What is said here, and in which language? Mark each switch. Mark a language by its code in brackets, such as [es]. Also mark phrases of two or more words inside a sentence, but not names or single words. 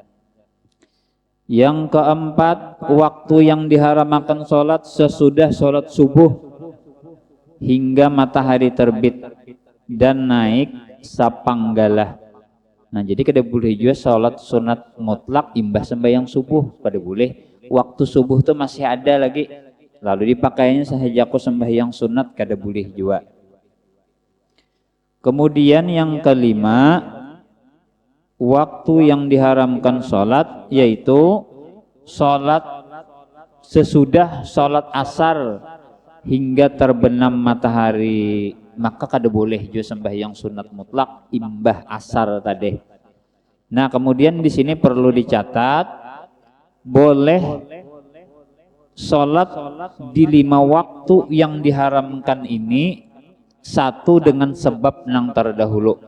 [id] Yang keempat, waktu yang diharamkan sholat sesudah sholat subuh hingga matahari terbit dan naik sapanggalah. [bjn] Nah, jadi kada boleh juga sholat sunat mutlak imbah sembahyang subuh, kada boleh. Waktu subuh tuh masih ada lagi, lalu dipakainya sahajaku sembahyang sunat, kada boleh juga. [id] Kemudian yang kelima, waktu yang diharamkan sholat yaitu sholat sesudah sholat asar hingga terbenam matahari. [bjn] Maka kada boleh juga sembahyang sunat mutlak imbah asar tadi. Nah, kemudian di sini perlu dicatat boleh sholat di 5 waktu yang diharamkan ini satu dengan sebab nang terdahulu.